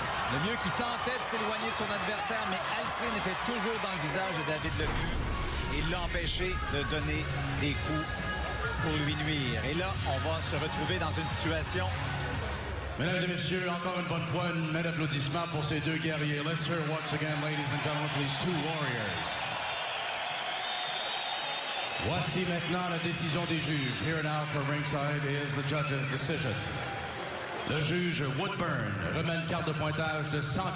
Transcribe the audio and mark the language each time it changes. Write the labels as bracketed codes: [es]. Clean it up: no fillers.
[fr] Lemieux qui tentait de s'éloigner de son adversaire, mais Alcine était toujours dans le visage de David Lemieux. Et il l'a empêché de donner des coups pour lui nuire. Et là, on va se retrouver dans une situation... Mesdames et messieurs, encore une bonne fois, une main d'applaudissement pour ces deux guerriers. [en] Let's hear once again, ladies and gentlemen, for these two warriors. [fr] Voici maintenant la décision des juges. [en] Here now for ringside is the judge's decision. [fr] Le juge Woodburn remet une carte de pointage de 114-114.